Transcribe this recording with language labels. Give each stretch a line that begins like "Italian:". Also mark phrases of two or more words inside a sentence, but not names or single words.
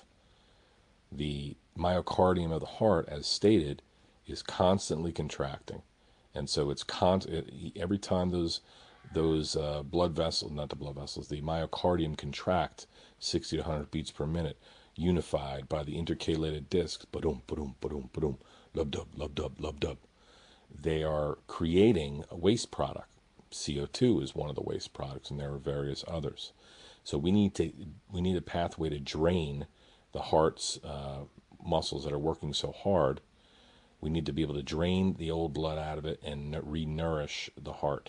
English: The myocardium of the heart, as stated, is constantly contracting, and so it's every time those blood vessels, not the blood vessels, the myocardium contract 60 to 100 beats per minute, unified by the intercalated discs, ba-dum, ba-dum, ba-dum, ba-dum, lub-dub, lub-dub, lub-dub. They are creating a waste product. CO2 is one of the waste products, and there are various others. So we need a pathway to drain the heart's muscles that are working so hard. We need to be able to drain the old blood out of it and re-nourish the heart.